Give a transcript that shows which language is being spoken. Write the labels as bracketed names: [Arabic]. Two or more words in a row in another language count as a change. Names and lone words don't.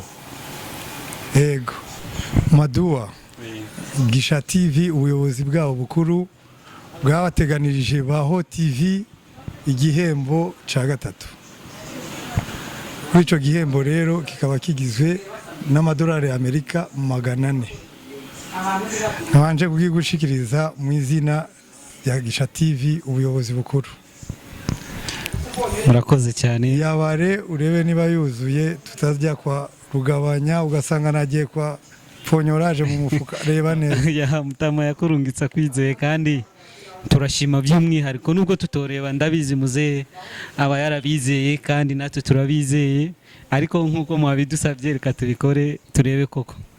[Rundi] Ego Maduwa GISHA TV ubuyobozi bwabo bukuru bwabateganirije BAHO TV igihembo ca gatatu. Kuri ico gihembo rero kikaba kigizwe n'amadolari Amerika 400. Nkabanje kugigushikiriza mu izina rya GISHA TV ubuyobozi bukuru. Murakoze cyane yabare urebe niba yuzuye tutazajya kwa rugabanya ugasanga nagiye kwa ponyoraje mu mufuka reba neza ya mutama yakurungitsa kwizeye kandi turashima by'umwihariko nubwo tutoreba ndabizi muze aba yarabizeye kandi natwe turabizeye ariko nkuko mwabidusabye reka tubikore turebe koko.